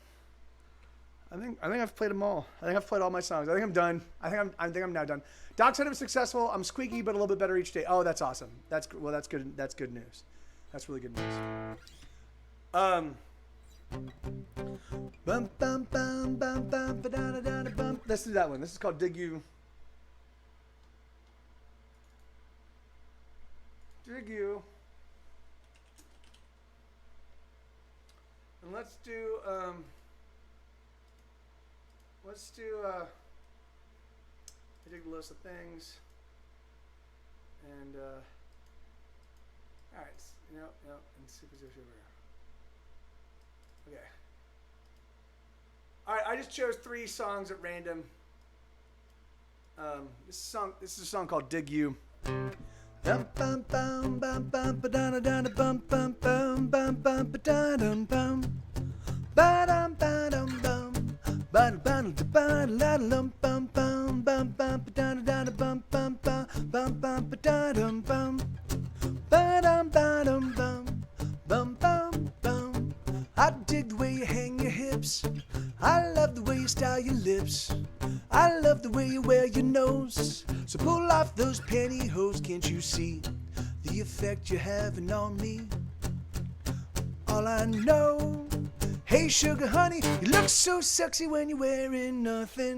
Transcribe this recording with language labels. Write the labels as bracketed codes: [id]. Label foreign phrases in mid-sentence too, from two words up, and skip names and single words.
[en] I think I've played them all. I think I've played all my songs. I think I'm done. I think I'm now done. Doc said it was successful. I'm squeaky, but a little bit better each day. Oh, that's awesome. That's good. That's good news. That's really good news. Bum bum bum bum bum ba da da da da bum. Let's do that one. This is called Dig You. Dig You. And let's do I dig the list of things. And all right, and super over here. Okay. All right, I just chose 3 songs at random. This is a song called "Dig You." Bum bum bum bum bum ba da da da bum bum bum bum bum ba da dum bum ba dum ba dum bum ba dum ba la lum bum bum bum bum ba da da da bum bum bum bum bum ba da dum bum ba dum bum bum bum bum. I dig the way you hang your hips. I love the way you style your lips. I love the way you wear your nose. So pull off those pantyhose, can't you see the effect you're having on me? All I know, hey sugar honey, you look so sexy when you're wearing nothing.